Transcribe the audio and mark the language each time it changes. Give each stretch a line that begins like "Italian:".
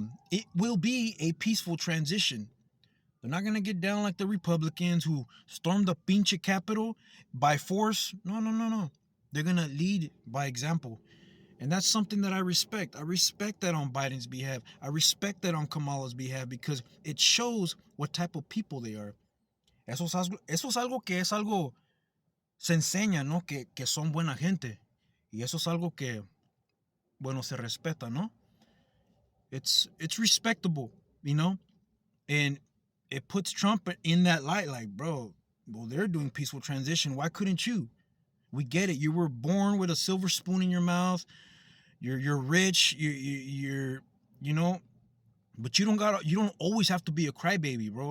English: It will be a peaceful transition. They're not going to get down like the Republicans who stormed the pinche Capitol by force. No. They're going to lead by example. And that's something that I respect. I respect that on Biden's behalf. I respect that on Kamala's behalf because it shows what type of people they are.
Spanish: Eso es algo que es algo, se enseña, ¿no? Que son buena gente. Y eso es algo que, bueno, se respeta, ¿no?
English: It's respectable, And it puts Trump in that light, like, bro, well, they're doing peaceful transition. Why couldn't you? We get it. You were born with a silver spoon in your mouth. You're rich. You're but you don't always have to be a crybaby, bro.